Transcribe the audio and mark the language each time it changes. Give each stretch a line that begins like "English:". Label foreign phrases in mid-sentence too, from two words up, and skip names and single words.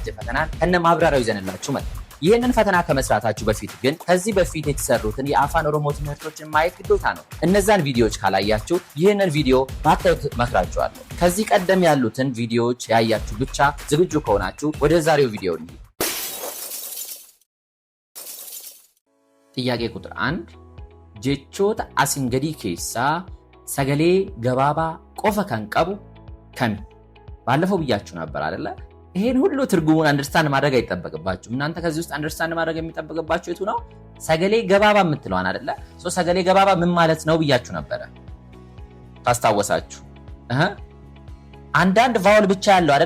Amharic: ፈተናን ከነ ማብራሪያው ይዘንላችሁ መጥተናል። ይህንን ፈተና ከመስራታችሁ በፊት ግን ከዚህ በፊት የተሰሩትን የአፋን ኦሮሞ ትምህርቶችን ማየት ግዴታ ነው። እነዛን ቪዲዮዎች ካላያችሁ ይህንን ቪዲዮ ባታዩት እመክራችኋለሁ። ከዚህ ቀደም ያሉትን ቪዲዮዎች ያያችሁ ብቻ ዝግጁ ከሆናችሁ ወደ ዛሬው ቪዲዮ እንሂድ። ጥያቄ ቁጥር 1
Oromo: jechoota asin gadii keessaa sagalee gabaabaa qofa kan qabu kami?
Amharic: ባለፈው ብያችሁ ነበር አይደለ? ይሄን ሁሉ ትርጉሙን አንደርስታንድ ማድረግ አይጠበቅባችሁም። እናንተ ከዚህ ውስጥ አንደርስታንድ ማድረግ የሚጠበቅባችሁ የቱ ነው?
Oromo: sagalee gabaabaa
Amharic: የምትለዋን አይደለ?
Oromo: sagalee gabaabaa
Amharic: ምን ማለት ነው ብያችሁ ነበረ ታስታወሳችሁ? አንዳንድ ቫውል ብቻ ያለው አይደለ?